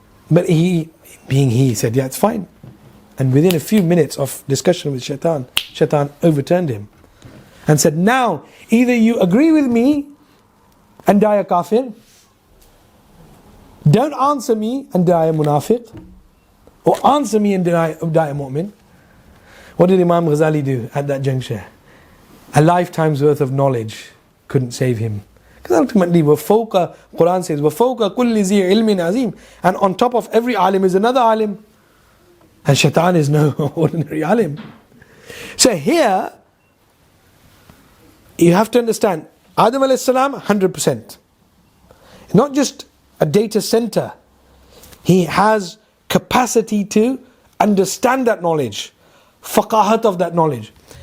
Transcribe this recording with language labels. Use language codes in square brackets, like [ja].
[en] But he said, yeah, it's fine. And within a few minutes of discussion with Shaitan overturned him and said, now, either you agree with me and die a kafir, don't answer me and die a munafiq, or answer me and die a mu'min. What did Imam Ghazali do at that juncture? A lifetime's worth of knowledge couldn't save him. Because ultimately, Quran says, [ar] وَفَوْقَ كُلِّ ذِي عِلْمٍ عَظِيمٍ. [en] And on top of every alim is another alim. And Shaitan is no ordinary alim. So here, you have to understand, Adam alayhi salam, 100%. Not just a data center. He has capacity to understand that knowledge, faqahat of that knowledge.